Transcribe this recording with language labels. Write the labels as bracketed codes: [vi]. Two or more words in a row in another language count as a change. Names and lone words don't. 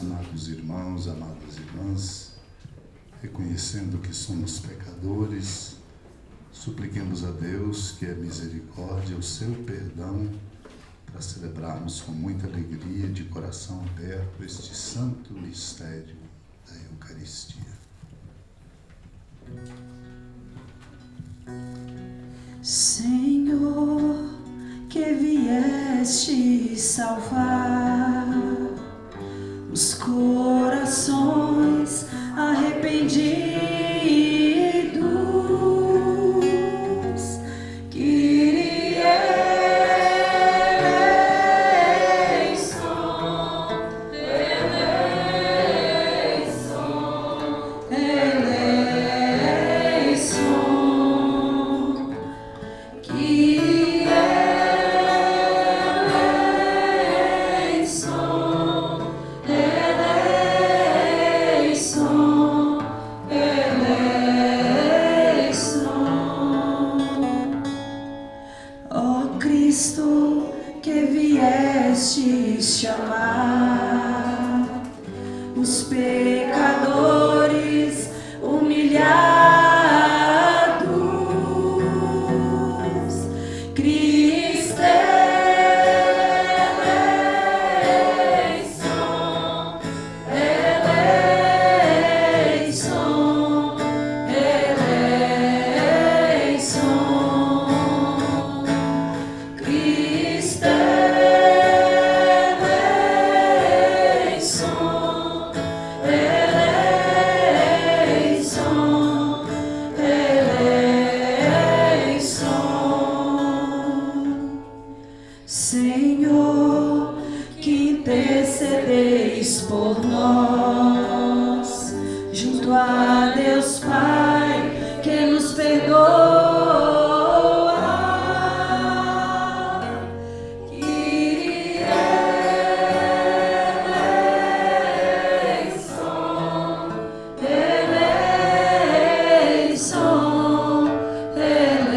[pt] Amados irmãos, amadas irmãs, reconhecendo que somos pecadores, supliquemos a Deus que a misericórdia, o seu perdão, para celebrarmos com muita alegria, de coração aberto, este santo mistério da Eucaristia. Senhor, que vieste salvar os corações arrependidos, [el] Κύριε ἐλέησον, ἐλέησον, ἐλέησον, Κύριε ἐλέησον, ἐλέησον, ἐλέησον. [pt] Ó Cristo, que vieste chamar os pecadores humilhados, [el] Χριστὲ ἐλέησον, ἐλέησον, ἐλέησον, Χριστὲ ἐλέησον, ἐλέησον, ἐλέησον. [pt] Senhor, que intercedeis por nós, junto a Deus Pai, que nos perdoa. [el] Κύριε ἐλέησον, ἐλέησον, ἐλέησον.